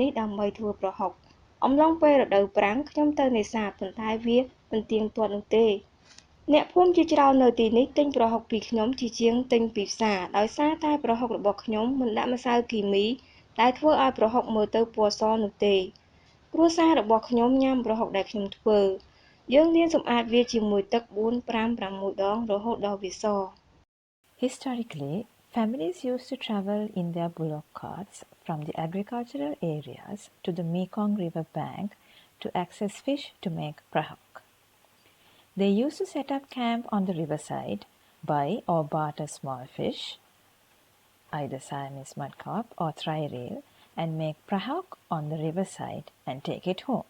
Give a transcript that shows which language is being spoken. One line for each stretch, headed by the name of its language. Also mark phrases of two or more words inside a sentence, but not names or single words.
Khmer: នេះដើម្បីធ្វើប្រហុកអំឡុងពេលរដូវប្រាំងខ្ញុំទៅនេសាទប៉ុន្តែវាមិនទៀងទាត់នោះទេអ្នកភូមិជាច្រើននៅទីនេះទិញប្រហុកពីខ្ញុំជាជាងទិញពីផ្សារដោយសារតែប្រហុករបស់ខ្ញុំមិនដាក់ម្សៅគីមីដែលធ្វើឲ្យប្រហុកមើលទៅពណ៌សនោះទេគ្រួសាររបស់ខ្ញុំញ៉ាំប្រហុកដែលខ្ញុំធ្វើយើងលាងសម្អាតវាជាមួយទឹក 4, 5, 6 ដងរហូតដល់វាស
English: Historically, families used to travel in their bullock carts from the agricultural areas to the Mekong River bank to access fish to make prahok. They used to set up camp on the riverside, buy or barter small fish, either Siamese mudcarp or trireel, and make prahok on the riverside and take it home.